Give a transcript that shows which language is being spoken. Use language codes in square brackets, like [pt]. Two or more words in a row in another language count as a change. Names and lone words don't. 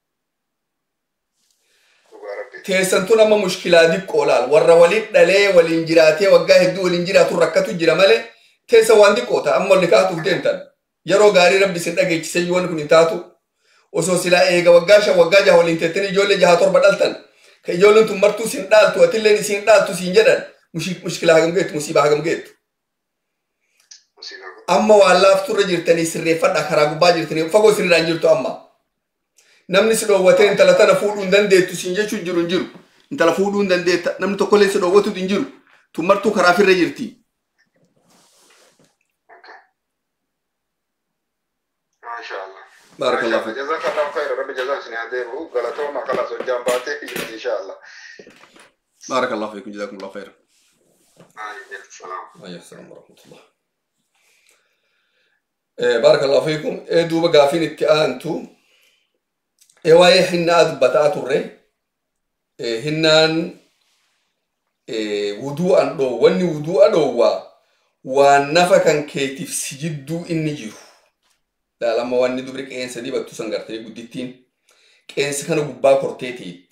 [om] Teessantun amma mushkilaa diqqoo laal warra waliin dhalee waliin jiraatee waggaa hedduu waliin jiraatu rakkatu jira malee teessa waan diqqoo ta'a amma ol nikaahatuuf deemtan yeroo gaarii rabbi isin dhageechisee wanni kun hin taatu osoo silaa eega waggaa 5 waggaa 6 waliin teettanii ijoollee 6 7 dhaltan ka ijoolleen tun martuu isin dhaaltu atilleen isin dhaaltu isin jedhan mushkilaa hagam geettu musiibaa hagam geettu. Amma waan laafturra jirtanii sirreeffadhaa karaa gubbaa jirtanii fagoo sirriidhaan jirtu amma. Namni si dhoowwatee intala tana fuudhuu hin dandeettu siin jechuun jiru hin jiru. Intala fuudhuu hin dandeetta namni tokkollee si dhoowwatu hin jiru. Tun martuu karaa firra jirti. Mashallah. Barakallah. [ar] جزاك الله خيرا [om] rabbi jazaa sin adeeru galatooma kala so jambaatee fi inshallah. [ar] بارك الله فيكم جزاكم الله خيرا. Salam. السلام ورحمة الله. بارك الله فيكم. [om] Duuba gaafiin itti aantu waa'ee hinnaa dubbataa turre hinnaan wuduu'an wanni wuduu'a dhoowwaa waan nafa kan keetiif si jidduu inni jiru. Laalama wanni dubri qeensa dibattu san gartanii guddittiin qeensa kana gubbaa kortee teetti.